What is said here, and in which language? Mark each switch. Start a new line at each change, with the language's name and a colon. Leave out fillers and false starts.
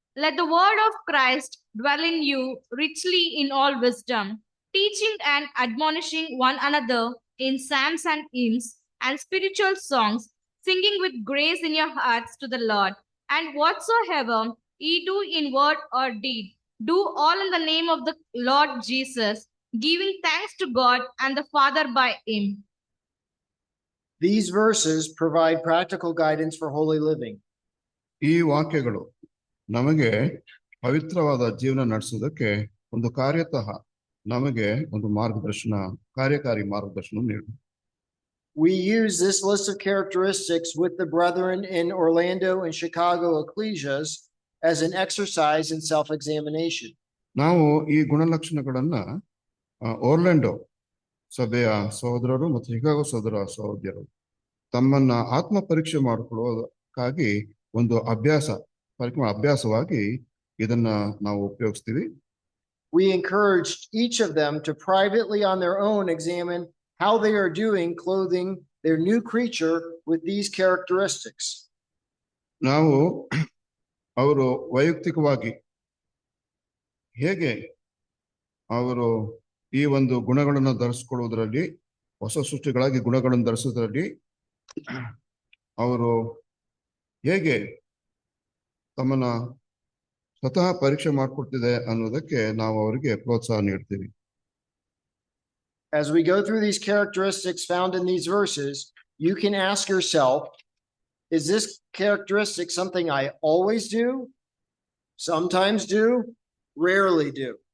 English: Let the word of Christ dwell in you richly in all wisdom, teaching and admonishing one another in psalms and hymns and spiritual songs, singing with grace in your hearts to the Lord. And whatsoever ye do in word or deed, do all in the name of the Lord Jesus, giving thanks to God and the Father by him. These verses provide practical guidance for holy living.
Kannada: ಈ ವಾಕ್ಯಗಳು ನಮಗೆ ಪವಿತ್ರವಾದ ಜೀವನ ನಡೆಸೋದಕ್ಕೆ ಒಂದು ಕಾರ್ಯತಃ ನಮಗೆ ಒಂದು ಕಾರ್ಯಕಾರಿ ಮಾರ್ಗದರ್ಶನ ನೀಡುತ್ತೆ.
English: We use this list of characteristics with the brethren in Orlando and Chicago ecclesias as an exercise in self-examination.
Kannada: ನಾವು ಈ ಗುಣಲಕ್ಷಣಗಳನ್ನ ಓರ್ಲ್ಯಾಂಡೋ ಸಭೆಯ ಸಹೋದರರು ಮತ್ತು ಶಿಕಾಗೋ ಸಹೋದರಿಯರು ತಮ್ಮನ್ನ ಆತ್ಮ ಪರೀಕ್ಷೆ ಮಾಡಿಕೊಳ್ಳೋದಕ್ಕಾಗಿ ಒಂದು ಅಭ್ಯಾಸವಾಗಿ ಇದನ್ನ ನಾವು ಉಪಯೋಗಿಸ್ತೀವಿ.
English: We encouraged each of them to privately on their own examine how they are doing clothing their new creature with these characteristics.
Kannada: ನಾವು ಅವರು ವೈಯಕ್ತಿಕವಾಗಿ ಹೇಗೆ ಅವರು ಈ ಒಂದು ಗುಣಗಳನ್ನು ಧರಿಸಿಕೊಳ್ಳುವುದರಲ್ಲಿ, ಹೊಸ ಸೃಷ್ಟಿಗಳಾಗಿ ಗುಣಗಳನ್ನು ಧರಿಸೋದ್ರಲ್ಲಿ ಅವರು ಹೇಗೆ ತಮ್ಮನ್ನ ಸ್ವತಃ ಪರೀಕ್ಷೆ ಮಾಡಿಕೊಡ್ತಿದೆ ಅನ್ನೋದಕ್ಕೆ ನಾವು ಅವರಿಗೆ ಪ್ರೋತ್ಸಾಹ ನೀಡ್ತೀವಿ.
English: As we go through these characteristics found in these verses, you can ask yourself, is this characteristic something I always do, sometimes do, rarely do?